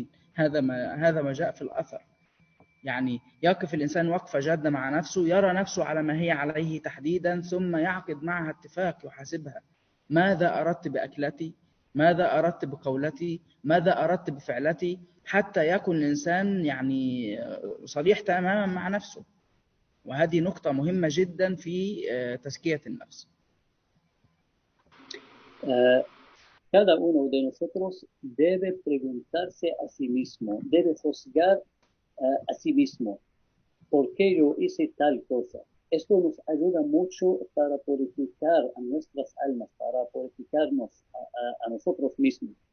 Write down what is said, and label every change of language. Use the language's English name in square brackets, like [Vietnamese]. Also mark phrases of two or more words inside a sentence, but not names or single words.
[Arabic] هذا ما جاء في الأثر، يعني يقف الإنسان وقفة جادة مع نفسه، يرى نفسه على ما هي عليه تحديدا، ثم يعقد معها اتفاق يحاسبها: ماذا أردت بأكلتي؟ ماذا أردت بقولتي؟ ماذا أردت بفعلتي؟ حتى يكون الإنسان يعني صريح تماما مع نفسه، وهذه نقطة مهمة جدا في تزكية النفس. [Spanish] Cada uno de nosotros debe preguntarse a sí mismo, debe juzgar a sí mismo, ¿por qué yo hice tal cosa? Esto nos ayuda mucho para purificar a nuestras almas, para purificarnos a nosotros mismos.